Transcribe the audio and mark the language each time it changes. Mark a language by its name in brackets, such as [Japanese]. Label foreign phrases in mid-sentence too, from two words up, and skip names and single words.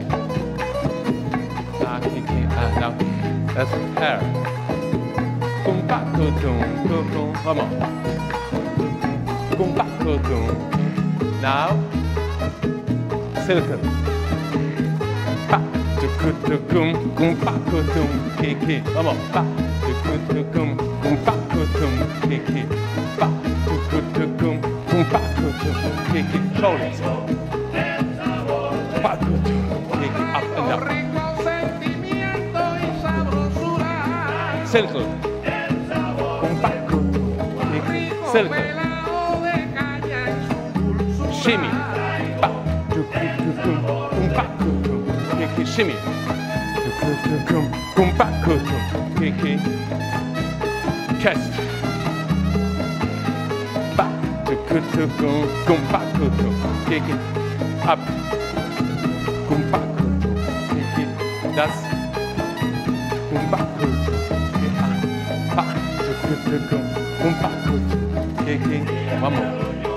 [English] Now. That's hair. One more. Now, circle. Pa, tukutukum, kumpakutum, kiki. One more. Pa, tukutukum, kumpakutum, kiki. Pa, tukutukum, kumpakutum, kiki. Shoulders. Pakutum, kiki. Up and down. Circle. Kumpakutum, kiki. Circle. Shimmy, pa, tukutukum, kumpakutum, kiki, shimmy, tukutukum, kumpakutum, kiki, chest, pa, tukutukum, kumpakutum, kiki, up, kumpakutum, kiki, das, kumpakutum, kiki, pa, tukutukum, kumpakutum, kiki, one more.